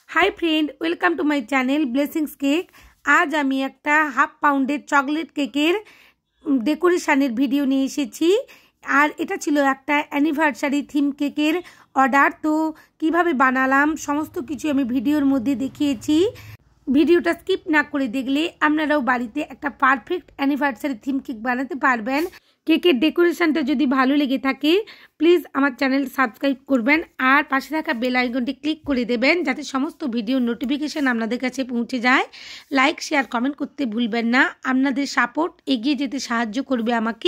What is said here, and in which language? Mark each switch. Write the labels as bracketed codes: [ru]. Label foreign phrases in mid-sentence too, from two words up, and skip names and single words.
[en] Hi friend welcome to my channel Blessings Cake. [bn] আজ আমি একটা হাফ পাউন্ডের চকলেট কেকের ডেকোরেশনের ভিডিও নিয়ে এসেছি আর এটা ছিল একটা অ্যানিভার্সারি থিম কেকের অর্ডার। তো কিভাবে বানালাম সমস্ত কিছু আমি ভিডিওর মধ্য দেখিয়েছি। ভিডিওটা স্কিপ না করে দেখলে আপনারাও বাড়িতে একটা পারফেক্ট অ্যানিভার্সারি থিম কেক বানাতে পারবেন। কেকের ডেকোরেশনটা যদি ভালো লেগে থাকে প্লিজ আমার চ্যানেল সাবস্ক্রাইব করবেন আর পাশে থাকা বেল আইকনটি ক্লিক করে দেবেন যাতে সমস্ত ভিডিও নোটিফিকেশন আপনাদের কাছে পৌঁছে যায়। লাইক শেয়ার কমেন্ট করতে ভুলবেন না, আপনাদের সাপোর্ট এগিয়ে যেতে সাহায্য করবে আমাকে।